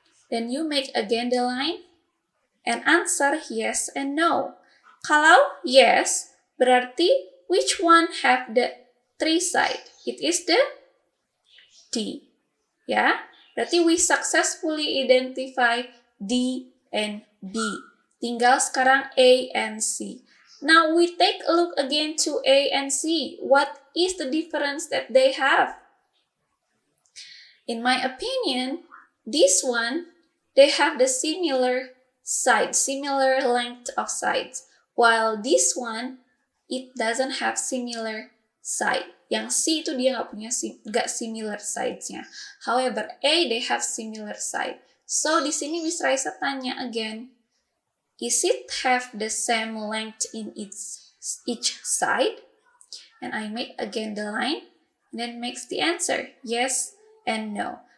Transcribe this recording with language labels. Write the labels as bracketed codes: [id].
[en] Then you make again the line and answer yes and no. [id] Kalau yes, berarti [en] which one have the 3 sides? It is the D. [id] Ya, berarti [en] we successfully identify D and B. [id] Tinggal sekarang A and C. [en] Now we take a look again to A and C. What is the difference that they have? In my opinion, this one, they have the similar sides, similar length of sides. While this one, it doesn't have similar side. [id] Yang C itu dia nggak [en] similar sides- [id] nya. [en] However, A, they have similar side. So, [id] di sini Miss Raisa tanya [en] again, is it have the same length in each side? And I make again the line, and then makes the answer, yes and no.